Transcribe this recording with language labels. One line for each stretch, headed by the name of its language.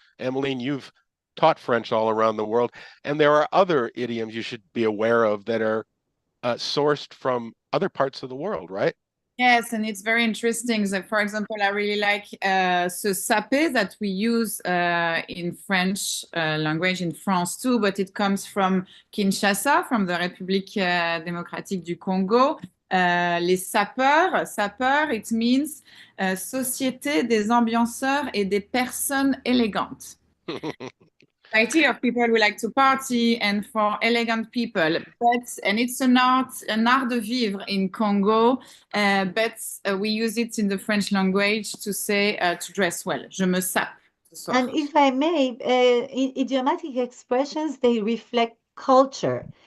English: Emeline, you've taught French all around the world, and there are other idioms you should be aware of that are sourced from other parts of the world, right? Yes, and it's very interesting. So, for example, I really like se saper that we use in French language in France too, but it comes from Kinshasa, from the République démocratique du Congo.
French: Les sapeurs, sapeurs,
English: it means
French: société des ambianceurs et des personnes élégantes.
English: Idea of people who like to party and for elegant people, and it's an art de vivre in Congo, but we use it in the French language to say to dress well.
French: Je me sape.
English: And if I may, idiomatic expressions, they reflect culture.